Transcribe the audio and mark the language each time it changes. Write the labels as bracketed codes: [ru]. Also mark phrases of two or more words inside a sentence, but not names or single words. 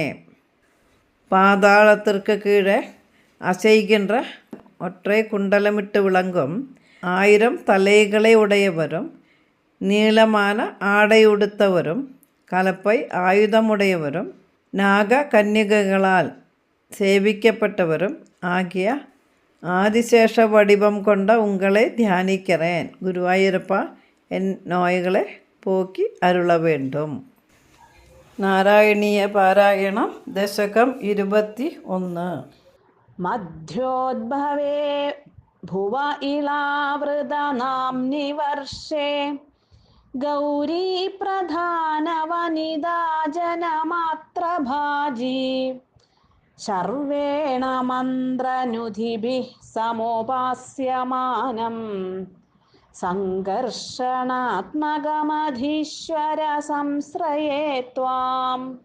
[ta] பாதாளத்திற்கு கீழே அசைகின்ற ஒற்றை குண்டலமிட்டு விளங்கும் 1000 தலைகளை உடையவரும் நீளமான ஆடை உடுத்தவரும் கலப்பை ஆயுதமுடையவரும் நாக கன்னிகைகளால் சேவிக்கப்பட்டவரும் ஆகிய ஆதிசேஷ வடிவம் கொண்ட உங்களை தியானிக்கிறேன். குருவாയൂരപ്പா என் நோய்களை போக்கி அருள வேண்டும். [ml] നാരായണീയ പാരായണം ദശകം 21. [sa] മധ്യോദ്ഭവേ ഭുവ ഇളാവൃതനാംനി വർഷേ ഗൗരീ പ്രധാനവനിതാ ജനമാത്രഭാജി ശർവേണ മന്ത്രനുധിഭിഃ സമുപാസ്യമാനം സംഘർഷണാത്മകമധീശ്വര സംശ്രയേ ത്വാം.